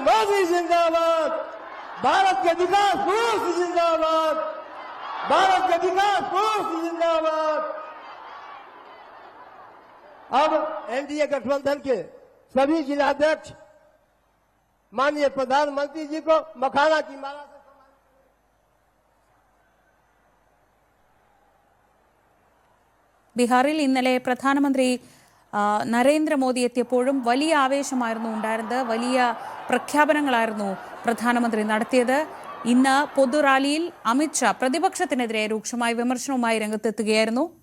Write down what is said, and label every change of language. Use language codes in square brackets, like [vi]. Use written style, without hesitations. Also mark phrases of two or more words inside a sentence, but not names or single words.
[hi] मोदी जिंदाबाद, भारत के विकास पुरुष जिंदाबाद, भारत के विकास पुरुष जिंदाबाद। अब NDA गठबंधन के सभी जिलाध्यक्ष माननीय प्रधानमंत्री जी को मखाना की माला से [ml] ബീഹാറിൽ ഇന്നലെ പ്രധാനമന്ത്രി നരേന്ദ്രമോദി എത്തിയപ്പോഴും വലിയ ആവേശമായിരുന്നു ഉണ്ടായിരുന്നത്. വലിയ പ്രഖ്യാപനങ്ങളായിരുന്നു പ്രധാനമന്ത്രി നടത്തിയത്. ഇന്ന് പൊതുറാലിയിൽ അമിത്ഷാ പ്രതിപക്ഷത്തിനെതിരെ രൂക്ഷമായ വിമർശനവുമായി രംഗത്തെത്തുകയായിരുന്നു.